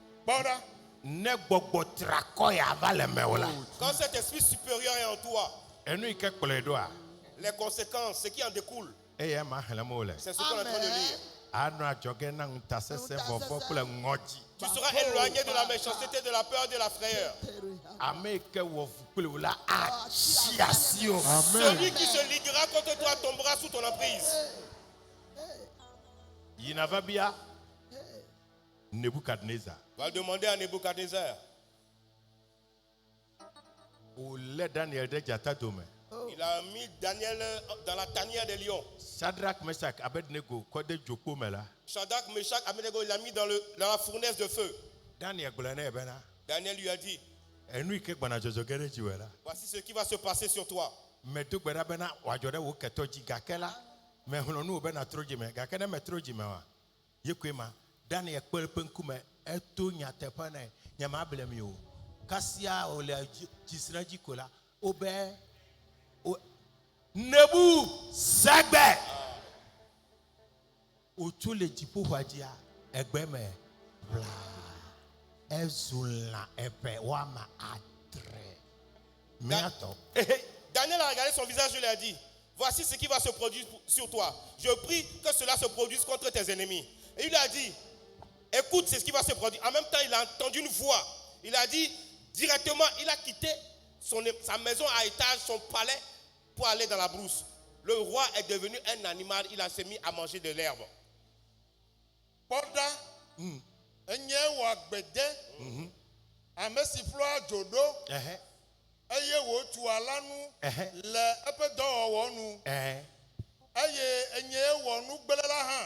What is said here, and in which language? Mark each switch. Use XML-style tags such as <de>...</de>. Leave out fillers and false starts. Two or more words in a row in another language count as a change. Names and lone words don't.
<ee>Kpɔɖa. ne gbɔgbɔ trakɔ ya va le mewò la.</ee> <fr>Quand cet esprit supérieur est en toi,</fr> <ee>Enu yi ke kplɔe ɖoa.</ee> <fr>les conséquences, ce qui en découle,</fr> <ee>Eye ma xlẽm wole.</ee> <fr>c'est ce qu'on est en train de lire.</fr> <ee>Anɔ adzɔge na ŋutasesẽ vɔvɔ kple ŋɔdzi.</ee> <fr>Tu seras éloigné de la méchanceté, de la peur, de la frayeur.</fr> <ee>Ame yi ke wɔ fu kple wò la atsi asi o.</ee> <fr>Celui qui se liguera contre toi tombera sous ton emprise.</fr> <ee>Yina va bia. Nebukadnezar.</ee> <fr>Va demander à Nebuchadnezzar.</fr> <ee>Wòlé Daniel ɖe dzata dome.</ee> <fr>Il a mis Daniel dans la tanière des lions.</fr> <ee>Shadrach, Meshach, Abednego kɔ de dzokpo me la.</ee> <fr>Shadrach, Meshach, Abednego, il l'a mis dans la fournaise de feu.</fr> <ee>Daniel gblɔ nɛ bena.</ee> <fr>Daniel lui a dit,</fr> <ee>Enu yi ke gbɔna dzɔdzɔ ge ɖe dziwò la.</ee> <fr>voici ce qui va se passer sur toi.</fr> <ee>Medo gbe ɖa bena wòadzɔ ɖe wò ketɔ dzi gake la. Mexlɔ̃ nu wò bena trɔ dzi me gake ne metrɔ dzi me wa. Ye koe ma Daniel kpe eƒe ŋkume eto nyateƒe nɛ nyemable mi o. Kasia wòle dzisre dzi ko la wobe Nebu Sagbe. Wòtso le dziƒoxɔa dzia egbe me bla. Ezu lã eve woame adre. Miatɔ.</ee> <fr>Daniel a regardé son visage et lui a dit, voici ce qui va se produire sur toi. Je prie que cela se produise contre tes ennemis. Et il lui a dit, écoute, c'est ce qui va se produire. En même temps, il a entendu une voix. Il a dit, directement, il a quitté sa maison à étage, son palais, pour aller dans la brousse. Le roi est devenu un animal, il a s'est mis à manger de l'herbe.</fr> <ee>Kpɔɖa. Enye wɔ agbede. Ame si ƒlɔa dzo ɖo. Eye wòtu alanu le eƒe dɔwɔwɔ nu. Eye enye wɔ nugblẽ la hã.</ee>